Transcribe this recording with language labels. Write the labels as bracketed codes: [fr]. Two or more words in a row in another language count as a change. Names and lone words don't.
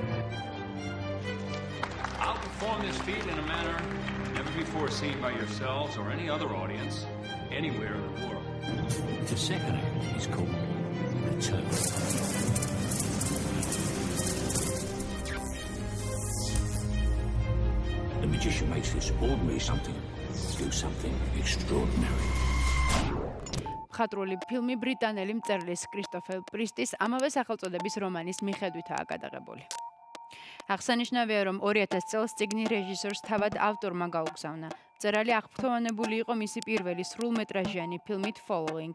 [en] I'll perform this feat in a manner never before seen by yourselves or any other audience anywhere in the world. The second act is called the turn. The magician makes this ordinary something do something extraordinary. [ka] მხატვრული ფილმი ბრიტანელი მწერლის კრისტოფერ პრისტის ამავე სახელწოდების რომანის მიხედვითაა გადაღებული. აღსანიშნავია, რომ 2000 წელს წიგნი რეჟისორს თავად ავტორმა გაუგზავნა. მწერალი აღფრთოვანებული იყო მისი პირველი სრულმეტრაჟიანი ფილმით Following.